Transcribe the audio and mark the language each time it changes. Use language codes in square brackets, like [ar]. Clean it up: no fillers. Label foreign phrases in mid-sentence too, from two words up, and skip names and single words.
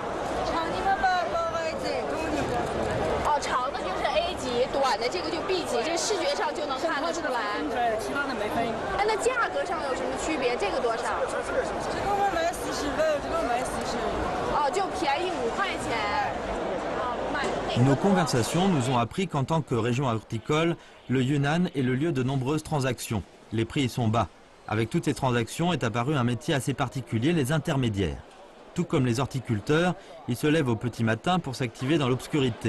[zh] 长的嘛报 A 级，短的嘛。长的就是 A 级，短的这个就 B 级，这视觉上就能看得出来。其他的没分。哎，那价格上有什么区别？这个多少？这个我卖40分，这个卖40。就便宜5块钱。 [fr] Nos conversations nous ont appris qu'en tant que région horticole, le Yunnan est le lieu de nombreuses transactions. Les prix y sont bas. Avec toutes ces transactions est apparu un métier assez particulier, les intermédiaires. Tout comme les horticulteurs, ils se lèvent au petit matin pour s'activer dans l'obscurité.